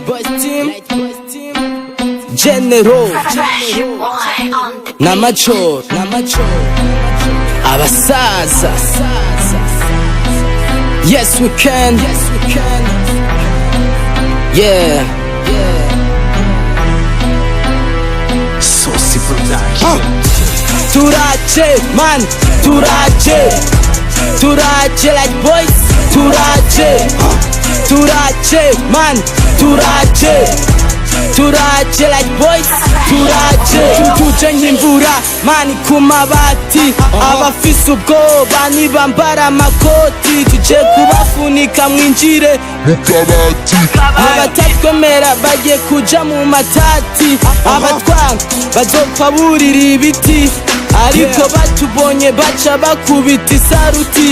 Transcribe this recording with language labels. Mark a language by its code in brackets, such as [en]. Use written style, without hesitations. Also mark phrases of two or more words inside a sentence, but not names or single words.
[rn] General N'amajoro abasaza. [en] Yes we can. Yeah. Saucy Production. [rn] Turaje man, turaje Light Boys, turaje man, turaje Light Boys, tuje nk'imvura mani ku mabati, abafise ubwoba nibambara amakoti, tuje kubafunika mwinjire Mukabati. abatatwemera bagiye kuja mu matati, abatwanga bazopfa burira ibiti, ariko batubonye baca bakubita isaruti.